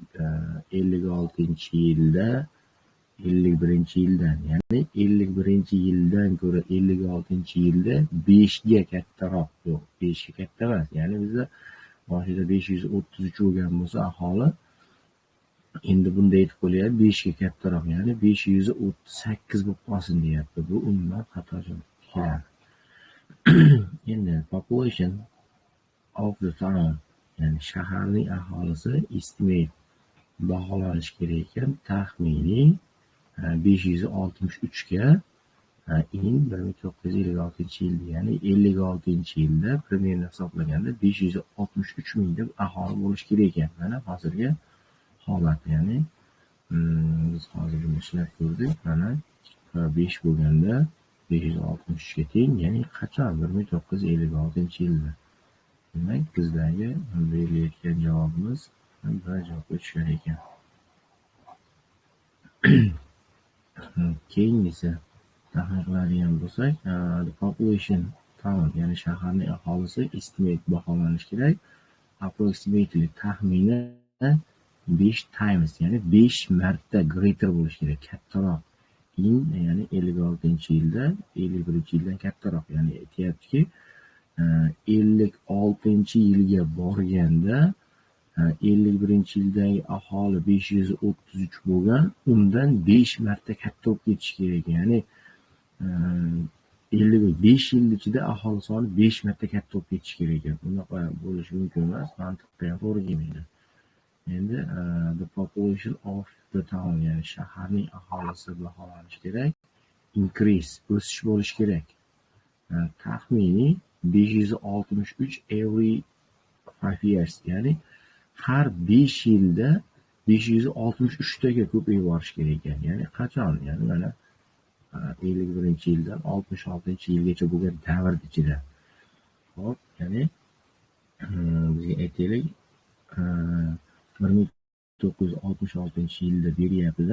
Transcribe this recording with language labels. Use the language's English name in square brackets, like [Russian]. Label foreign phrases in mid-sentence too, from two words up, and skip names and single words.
[Uzbek] 56-yilda 51-yildan ya'ni 51-yildan ko'ra 56-yilda 5 ga kattaroq yo'q 5 ga katta emas ya'ni bizda boshida 533 bo'lgan bo'lsa aholi endi bunda aytib qo'yiladi 5 ga kattaroq ya'ni 538 bo'lib qolsin deyapti. Bu umuman xato javob keladi. Endi [English] population of the town [Uzbek] ya'ni shaharning aholisi estimate baholanishi kerak ekan taxminiy 563 ga in 1956-yilda ya'ni 56-yilda примерно hisoblaganda 563 ming deb aholi bo'lishi kerak ekan. Mana hozirgi holat ya'ni biz hozir buni ishlab ko'rdik. Mana 5 bo'lganda 563 ga teng ya'ni qachon 1956-yilda. Demak bizdagi berilayotgan javobimiz bir javobga tushar ekan. Keyingisi tahlil qiladigan bo'lsak, [English] the population town [Uzbek] ya'ni shaharning aholisi estimate baholanishi kerak. Approximately taxminan 5 times ya'ni 5 marta greater bo'lishi kerak, kattaroq. In ya'ni 56-yilda 51-yildan kattaroq, ya'ni aytayaptiki 56-yilga borganda 51-yildagi aholi 533 bo'lgan, undan 5 marta katta bo'lib ketishi kerak. Ya'ni 55 yil ichida aholi soni 5 marta katta bo'lib ketishi kerak ekan. Bunaqa bo'lishi mumkin emas, mantiqqa ham to'g'ri kelmaydi. Endi [English] the population of the town [Uzbek] ya'ni shaharning aholisi baholanishi kerak. Increase o'sish bo'lishi kerak. Taxminiy 563 [English] every 5 years [Uzbek] ya'ni har 5 yilda 563 taga ko'payib borishi kerak ekan. Ya'ni qachon? Ya'ni mana 51-yildan 66-yilgacha bo'lgan davr ichida. Hop, ya'ni bizga aytaylik 1966-yilda beryapti-da.